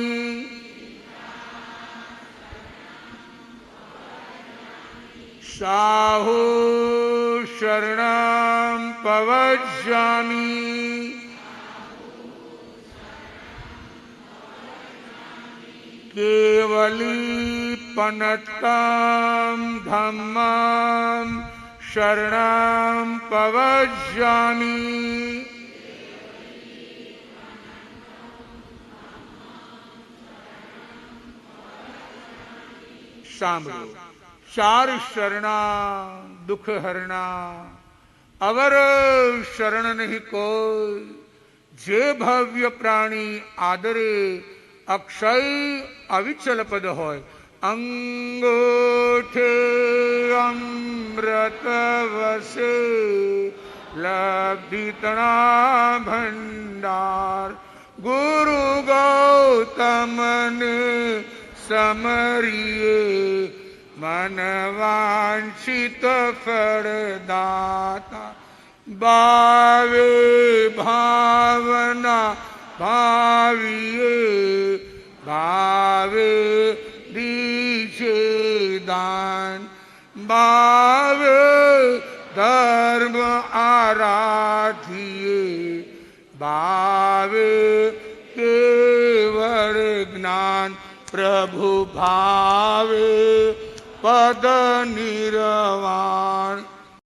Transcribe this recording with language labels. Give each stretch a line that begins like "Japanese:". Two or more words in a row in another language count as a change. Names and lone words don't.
Prakrit languages: शाहु शरणं पवज्जामि केवली पनतं धम्मं शरणं पवज्जामि
Gujarati: સાંભળો ચાર શરણા દુઃખ હરણા અવર શરણ નહીં કોઈ જે ભવ્ય પ્રાણી આદરે અક્ષય અવિચલ પદ હોય અંગોઠે અમૃત વસે લબ્ધિતણા ભંડાર ગુરુ ગૌતમને સમરીએ મનવાંછિત ફળદાતા ભાવે ભાવના ભાવિયે ભાવે દીછે દાન ભાવે ધર્મ આરાધિયે ભાવે કેવળ જ્ઞાન પ્રભુ ભાવે પદ નિર્વાણ